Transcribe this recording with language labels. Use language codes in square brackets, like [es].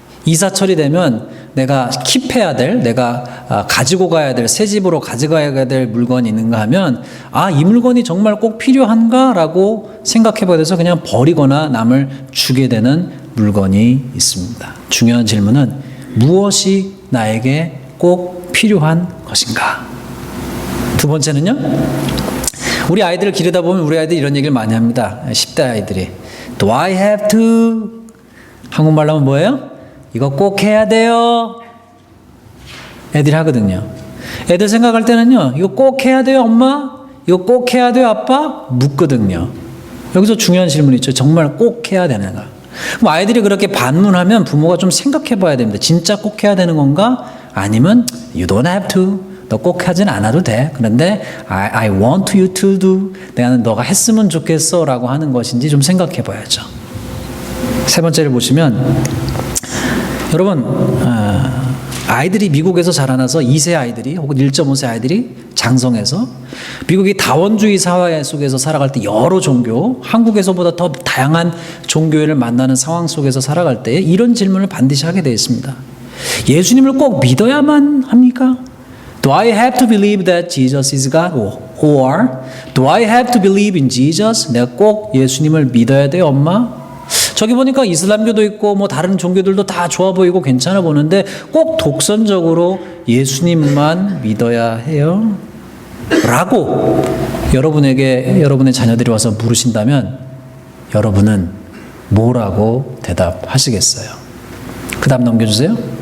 [ko] 이사 처리되면 내가 킵해야 될, 내가 가지고 가야 될, 새 집으로 가져가야 될 물건이 있는가 하면 이 물건이 정말 꼭 필요한가라고 생각해 보게 돼서 그냥 버리거나 남을 주게 되는 물건이 있습니다. 중요한 질문은 무엇이 나에게 꼭 필요한 것인가? 두 번째는요, 우리 아이들을 기르다 보면 우리 아이들이 이런 얘기를 많이 합니다. 10대 아이들이 [en] Do I have to? [ko] 한국말로 하면 뭐예요? 이거 꼭 해야 돼요. 애들이 하거든요. 애들 생각할 때는요, 이거 꼭 해야 돼요 엄마? 이거 꼭 해야 돼요 아빠? 묻거든요. 여기서 중요한 질문이 있죠. 정말 꼭 해야 되는가? 그럼 아이들이 그렇게 반문하면 부모가 좀 생각해 봐야 됩니다. 진짜 꼭 해야 되는 건가? 아니면 [en] You don't have to. [ko] 너 꼭 하진 않아도 돼. 그런데 [en] I want you to do. [ko] 내가 너가 했으면 좋겠어 라고 하는 것인지 좀 생각해 봐야죠. 세 번째를 보시면 여러분 아이들이 미국에서 자라나서 2세 아이들이 혹은 1.5세 아이들이 장성해서 미국이 다원주의 사회 속에서 살아갈 때 여러 종교, 한국에서보다 더 다양한 종교를 만나는 상황 속에서 살아갈 때 이런 질문을 반드시 하게 되어 있습니다. 예수님을 꼭 믿어야만 합니까? [en] Do I have to believe that Jesus is God? Or do I have to believe in Jesus? [ko] 내가 꼭 예수님을 믿어야 돼요, 엄마? 저기 보니까 이슬람교도 있고 뭐 다른 종교들도 다 좋아 보이고 괜찮아 보는데 꼭 독선적으로 예수님만 믿어야 해요? 라고 여러분에게 여러분의 자녀들이 와서 물으신다면 여러분은 뭐라고 대답하시겠어요? 그 다음 넘겨주세요.